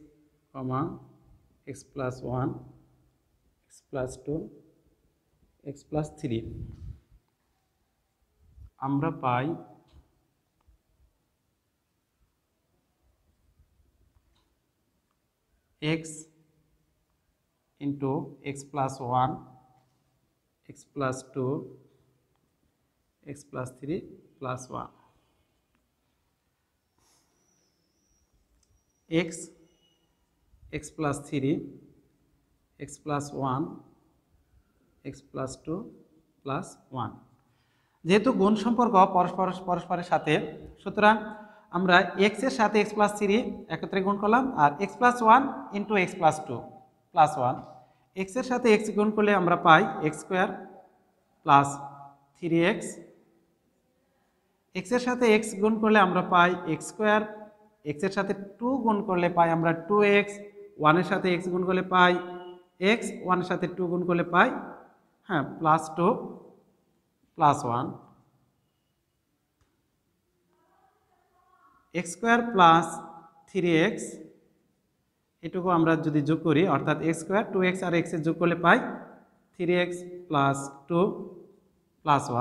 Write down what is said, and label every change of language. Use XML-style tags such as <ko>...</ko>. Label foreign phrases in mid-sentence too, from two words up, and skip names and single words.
<en>x plus 1, x plus 2, x plus 3</en> <bn>আমরা পাই</bn> <en>x into x plus 1, x plus 2, x plus 3 plus 1, x plus 3, x plus 1, x plus 2 plus 1।</en> <bn>যেহেতু গুণ সম্পর্ক পরস্পরের সাথে, সুতরাং আমরা x এর সাথে</bn> <en>x plus 3</en> <bn>একত্রে গুণ করলাম, আর</bn> <en>x plus 1 into x plus 2 plus 1,</en> <bn>x এর সাথে x গুণ করলে আমরা পাই</bn> <en>x square plus 3x,</en> <bn>x এর সাথে x গুণ করলে আমরা পাই</bn> <en>x square,</en> <bn>x এর সাথে 2 গুণ করলে পাই আমরা 2x, 1 এর সাথে x গুণ করলে পাই x, 1 এর সাথে 2 গুণ করলে পাই</bn> <en>plus 2 plus 1, x square plus 3x</en> <bn>এটুকু আমরা যদি যোগ করি, অর্থাৎ</bn> <en>x square 2x</en> <bn>আর x এর যোগ করলে পাই</bn> <en>3x plus 2 plus 1.</en>